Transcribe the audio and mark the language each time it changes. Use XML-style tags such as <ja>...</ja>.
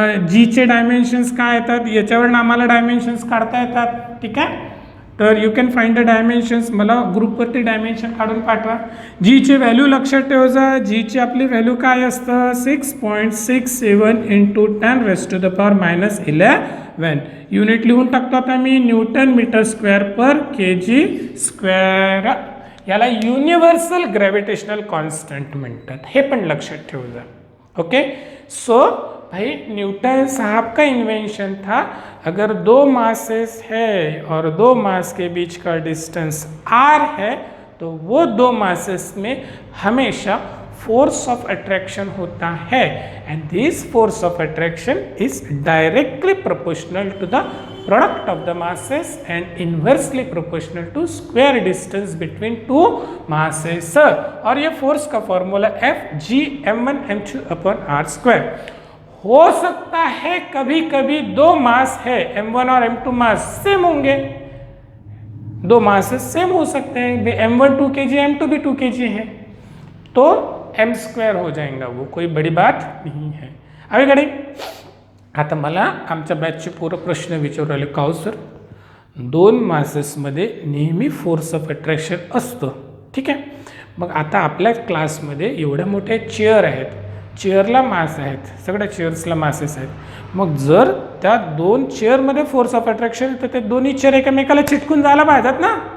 <mr>जीचे डायमेन्शन्स काय येतात, याच्यावरून आम्हाला डायमेन्शन्स काढता येतात, ठीक आहे। तर</mr> <en>you can find the dimensions,</en> <mr>मला ग्रुपवरती डायमेन्शन काढून पाठवा। जीची व्हॅल्यू लक्षात ठेवा, जीची आपली व्हॅल्यू काय असतं, 6.67 इंटू 10⁻⁻11। युनिट लिहून टाकतो आता मी, न्यूटन मीटर स्क्वेअर पर केजी स्क्वेअर। याला युनिव्हर्सल ग्रॅव्हिटेशनल कॉन्स्टंट म्हणतात, हे पण लक्षात ठेवा, ओके।</mr> <hi>सो भाई न्यूटन साहब का इन्वेंशन था, अगर दो मासेस है और दो मास के बीच का डिस्टेंस r है, तो वो दो मासेस में हमेशा फोर्स ऑफ अट्रैक्शन होता है,</hi> <en>And this force of attraction is directly proportional to the product of the masses and inversely proportional to square distance between two masses।</en> <hi>और ये फोर्स का formula F G m1 m2 upon r square. हो सकता है कभी कभी दो मास है, m1 और m2 मास सेम होंगे, दो मासेस सेम हो सकते हैं, m1 2 kg m2 भी 2 kg है, तो m स्क्वायर हो जाएगा, वो कोई बड़ी बात नहीं है।</hi> <mr>अभी घडी आता मला आमच्या बॅचचे पूर्ण प्रश्न विचारू राहिले, काहो सर दोन मासेसमध्ये नेहमी फोर्स ऑफ अट्रॅक्शन असतं, ठीक आहे। मग आता आपल्या क्लासमध्ये एवढ्या मोठ्या चेअर आहेत, चेअरला मास आहेत, सगळ्या चेअर्सला मासेस आहेत, मग जर त्या दोन चेअरमध्ये फोर्स ऑफ अट्रॅक्शन तर ते दोन्ही चेअर एकमेकाला चिटकून जायला पाहिजेत ना।</mr>